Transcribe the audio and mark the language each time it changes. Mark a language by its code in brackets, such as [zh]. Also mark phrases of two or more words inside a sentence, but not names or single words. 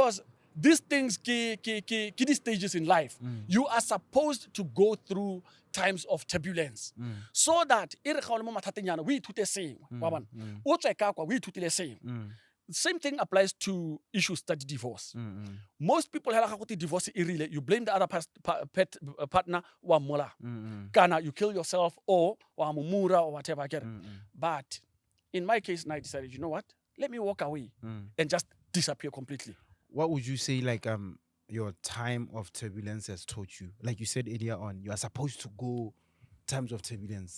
[en] Because these things, these stages in life, you are supposed to go through times of turbulence, so that we same thing applies to issues that divorce. Most people divorce irrelate. You blame the other partner [tn] wa mola. [en] Kana you kill yourself or [tn] wa mumura [en] or whatever. I get it. But in my case, I decided, you know what? Let me walk away and just disappear completely. What would you say, like, your time of turbulence has taught you? Like you said earlier on, you are supposed to go times of turbulence.